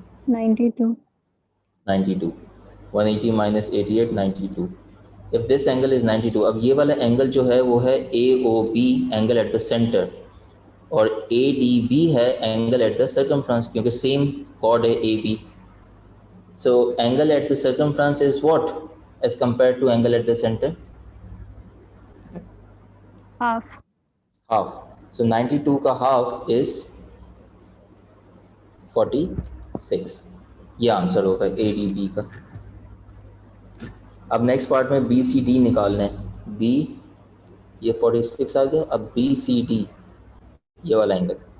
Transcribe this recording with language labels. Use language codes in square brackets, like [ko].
[hi] 92. 92। 180 minus 88, 92। [en] if this angle is 92, [hi] अब ये वाला एंगल जो है वो है AOB, angle at the centre, और ADB है एंगल एट द सर्कमफ्रेंस, क्योंकि सेम कॉर्ड है AB। [en] So angle at the circumference is what as compared to angle at the center? Half. Half. So 92 का half is 46। [hi] ये answer होगा ADB का। अब next part में BCD निकालना है। B, ये 46 आ गया। अब BCD, ये वाला एंगल।